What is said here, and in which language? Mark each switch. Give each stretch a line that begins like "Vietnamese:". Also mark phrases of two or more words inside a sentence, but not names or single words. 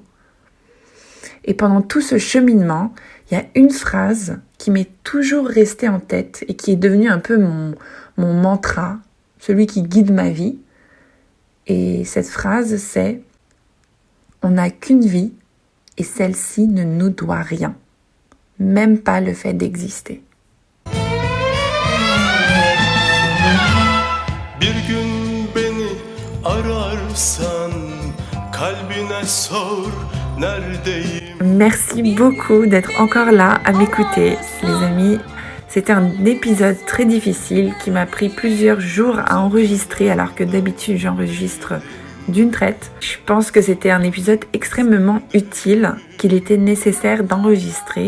French: Et pendant tout ce cheminement, il y a une phrase qui m'est toujours restée en tête et qui est devenue un peu mon mantra, celui qui guide ma vie. Et cette phrase, c'est « On n'a qu'une vie et celle-ci ne nous doit rien, même pas le fait d'exister. »
Turkish: Bir gün beni ararsan kalbine sor neredeyim.
French: Merci beaucoup d'être encore là à m'écouter, les amis. C'était un épisode très difficile qui m'a pris plusieurs jours à enregistrer alors que d'habitude j'enregistre d'une traite. Je pense que c'était un épisode extrêmement utile, qu'il était nécessaire d'enregistrer.